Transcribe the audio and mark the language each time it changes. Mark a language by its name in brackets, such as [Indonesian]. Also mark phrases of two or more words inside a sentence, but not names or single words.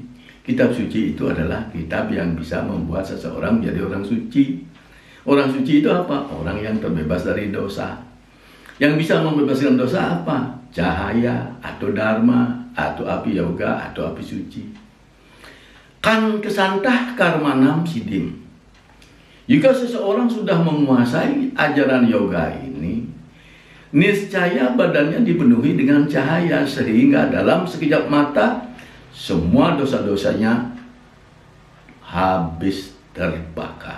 [Indonesian] Kitab suci itu adalah kitab yang bisa membuat seseorang menjadi orang suci. Orang suci itu apa? Orang yang terbebas dari dosa. Yang bisa membebaskan dosa apa? Cahaya, atau dharma, atau api yoga, atau api suci. [Sanskrit] काङ्क्षन्तः कर्मणां सिद्धिम्. [Indonesian] Jika seseorang sudah menguasai ajaran yoga ini, niscaya badannya dipenuhi dengan cahaya sehingga dalam sekejap mata semua dosa-dosanya habis terbakar.